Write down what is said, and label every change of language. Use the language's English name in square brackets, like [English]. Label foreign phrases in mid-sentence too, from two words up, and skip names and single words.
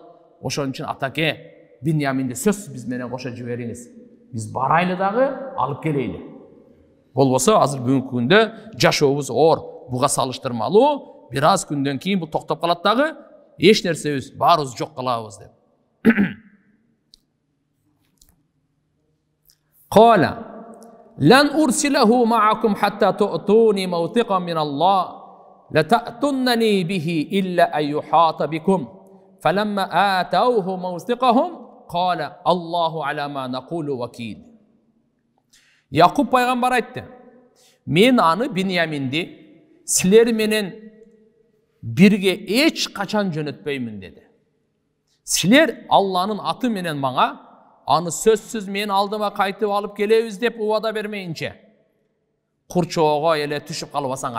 [Kyrgyz] Ошон үчүн атаке Биньяминди сөзсүз биз менен кошо жибериңиз. Биз барайлы дагы алып келейли. Болбосо азыр бүгүнкү күндө жашообуз оор, буга салыштырмалуу, бир аз күндөн кийин бул токтоп калат дагы, эч нерсебиз баарыбыз жок кылабыз деп. [Arabic] قال لن أرسله معكم حتى تؤتون موثقا من الله لتأتنني به إلا أن يحاط بكم فلما آتوه موثقهم قال الله على ما نقول وكيل. [Kyrgyz] Yakup пайгамбар айтты: "Мен аны Биньяминди силер менен бирге эч качан жөнөтпөймүн" деди. "Силер Алланын аты менен мага аны сөзсүз мен алдыма кайтып алып келебиз деп убада бермейинче курчоого эле түшүп калбасаңар."